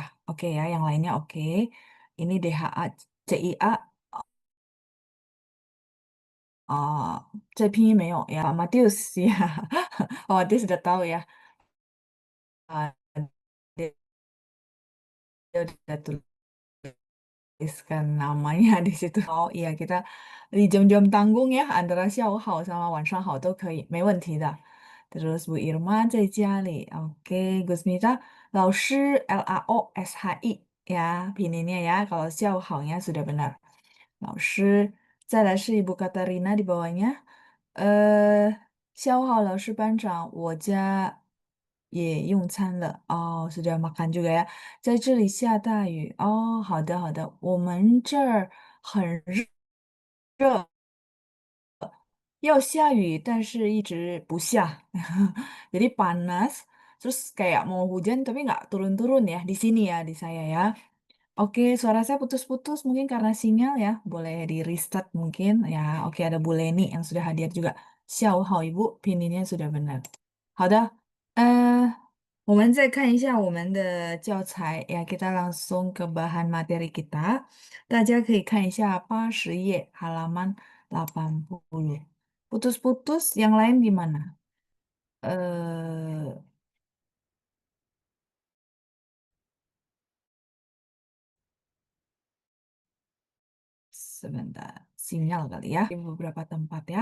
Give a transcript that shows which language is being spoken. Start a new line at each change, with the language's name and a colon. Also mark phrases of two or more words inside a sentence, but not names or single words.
Indonesian: Oke ya, yang lainnya oke. Ini DHA CIA
Chinese: 这拼音没有呀
Indonesian: ，Matius ya. Oh, dia sudah tahu ya. Ah, dia, dia udah tuliskan namanya di situ. Oh iya, kita di jam-jam tanggung ya, antara
Chinese: 下午好
Indonesian: sama
Chinese: 晚上好都可以，没问题的。
Indonesian: Terus Bu Irma
Chinese: 在家里，
Indonesian: oke. Gusmita, 老师 LAOSHI ya, pininnya ya. Kalau
Chinese: 下午好
Indonesian: nya sudah benar.
Chinese: 老师，再来是 Ibu Katarina
Indonesian: di bawahnya.
Chinese: 下午好，老师班长，我家也用餐了。哦，
Indonesian: sudah makan juga ya。
Chinese: 在这里下大雨。哦，好的好的，我们这儿很热，要下雨，但是一直不下.
Indonesian: Jadi panas, terus kayak mau hujan tapi nggak turun-turun ya di sini ya, di saya ya. Oke, suara saya putus-putus mungkin karena sinyal ya. Boleh di restart mungkin ya. Oke, ada Bu Leni yang sudah hadir juga.
Chinese: 下午好，
Indonesian: Ibu, pininnya sudah benar.
Chinese: 好的，我们再看一下我们的教材
Indonesian: ya, kita langsung ke bahan materi kita.
Chinese: 大家可以看一下80页
Indonesian: halaman 80. Putus-putus, yang lain gimana? Eh, sebentar, sinyal kali ya di beberapa tempat ya.